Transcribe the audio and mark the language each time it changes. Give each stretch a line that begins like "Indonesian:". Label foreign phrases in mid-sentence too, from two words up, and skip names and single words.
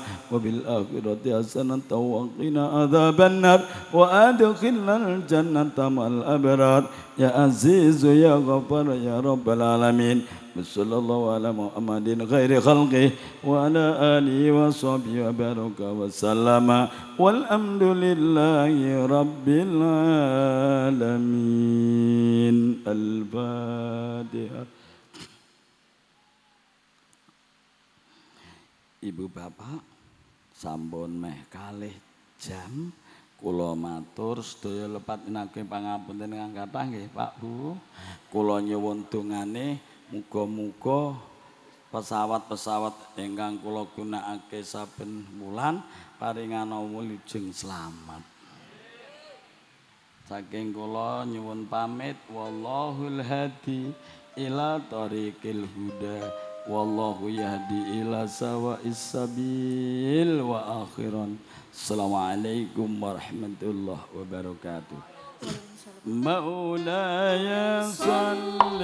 Arabic: وفي الآخرة حسنة وقنا عذاب النار وأدخلنا الجنة مع الأبرار يا عزيز يا غفار يا رب العالمين صلى الله على محمد خير خلقه وعلى آله وصحبه وبارك وسلم والحمد لله رب العالمين الفاتحة.
Javanese: Ibu bapak sampun meh kalih jam Kula matur sedaya lepatinaken pangapunten ingkang kathah nggih Pak Bu. Kula nyuwun dongane muga-muga pesawat-pesawat ingkang kula gunakake saben wulan paringana wilujeng slamet. Saking kula nyuwun pamit
Arabic: والله الهادي إلى طريق الهدى والله يهدي إلى سواء السبيل وأخيرا. السلام عليكم ورحمة الله وبركاته. مولاي صل